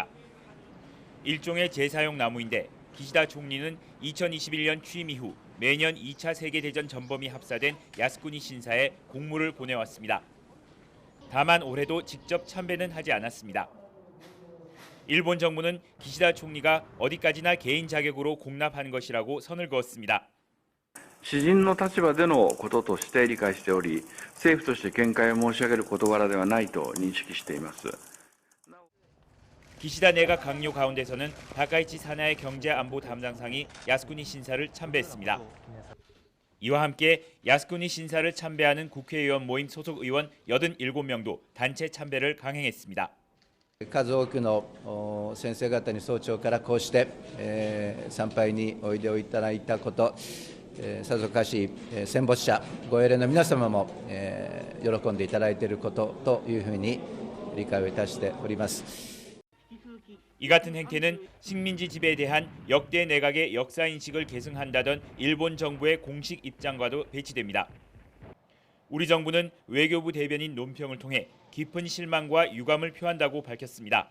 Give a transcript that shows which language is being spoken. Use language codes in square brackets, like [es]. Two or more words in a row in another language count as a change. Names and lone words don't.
[ko] 일종의 제사용 나무인데 기시다 총리는 2021년 취임 이후 매년 2차 세계대전 전범이 합사된 야스쿠니 신사에 공물을 보내왔습니다. 다만 올해도 직접 참배는 하지 않았습니다. 일본 정부는 기시다 총리가 어디까지나 개인 자격으로 공납한 것이라고 선을 그었습니다. [ja] 私人の立場でのこととして理解しており、政府として見解を申し上げる事柄ではないと認識しています。 [ko] 기시다 내각 강요 가운데서는 다카이치 사나의 경제안보 담당상이 야스쿠니 신사를 참배했습니다. 이와 함께 야스쿠니 신사를 참배하는 국회의원 모임 소속 의원 87명도 단체 참배를 강행했습니다. [ja] 数多くの先生方に早朝からこうして参拝においでをいただいたこと、さぞかし戦没者ご英霊の皆様も喜んでいただいていることというふうに理解をいたしております。 [ko] 이 같은 행태는 식민지 지배에 대한 역대 내각의 역사인식을 계승한다던 일본 정부의 공식 입장과도 배치됩니다. 우리 정부는 외교부 대변인 논평을 통해 깊은 실망과 유감을 표한다고 밝혔습니다.